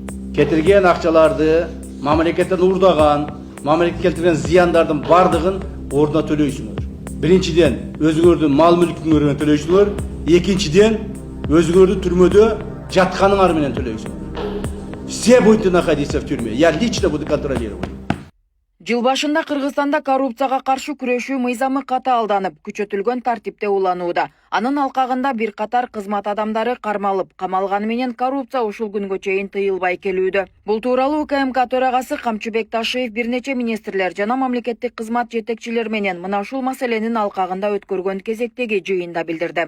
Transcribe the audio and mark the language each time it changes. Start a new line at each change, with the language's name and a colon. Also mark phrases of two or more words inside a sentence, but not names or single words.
Kyrgyz: Кетирген акчаларды мамлекеттен урдаган, мамлекет келтирген зыяндардын бардыгын ордуна төлөйсүңөр. Биринчиден өзүңөрдүн мал мүлкүңөрдөн төлөйсүңөр, экинчиден өзүңөрдү түрмөдө жатканыңар менен төлөйсүңөр.
Russian: Все будете находиться в тюрьме. Я лично буду контролировать.
Kyrgyz: Жыл башында Кыргызстанда коррупцияга каршы күрөшүү мыйзамы катаалданып, күчөтүлгөн тартипте уланууда. Анын алкагында бир катар кызмат адамдары кармалып, камалганы менен коррупция ушул күнгө чейин тыйылбай келүүдө. Бул тууралуу УКМК төрагасы Камчыбек Ташиев бир нече министрлер жана мамлекеттик кызмат жетекчилери менен мына ушул маселенин алкагында өткөргөн кезектеги жыйында билдирди.